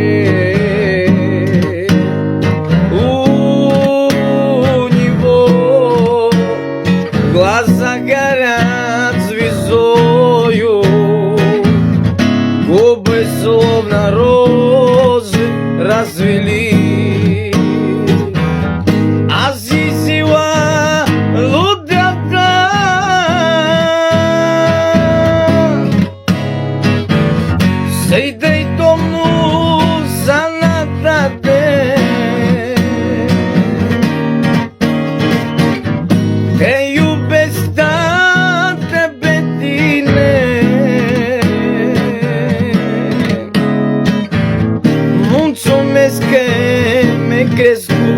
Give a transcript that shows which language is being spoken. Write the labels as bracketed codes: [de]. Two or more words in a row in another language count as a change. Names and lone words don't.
[ru] У него глаза горят звездою, губы словно розы расцвели. [ro] Sei Domnul sănătate, te iubesc tată pe tine, mulțumesc că mi-ai crescut